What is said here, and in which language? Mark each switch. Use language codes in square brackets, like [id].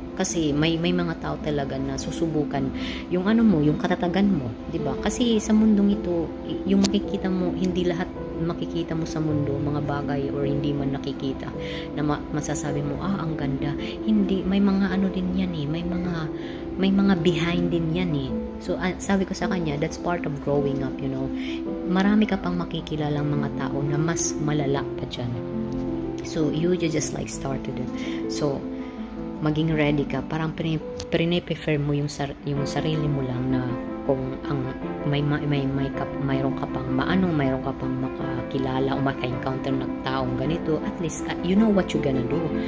[tl] Kasi may mga tao talaga na susubukan yung yung katatagan mo, 'di ba? Kasi sa mundong ito, yung makikita mo, hindi lahat makikita mo sa mundo, mga bagay or hindi man nakikita na masasabi mo, ang ganda. Hindi, may mga din yan eh, may mga behind din yan eh. So sabi ko sa kanya, [en] that's part of growing up, you know. [tl] Marami ka pang makikilalang mga tao na mas malala pa dyan. [en] So you just like started it. [tl] So maging ready ka, parang prefer mo yung sarili mo lang na kung mayroon ka pang makakilala o maka-encounter ng taong ganito, [en] at least you know what you're gonna do.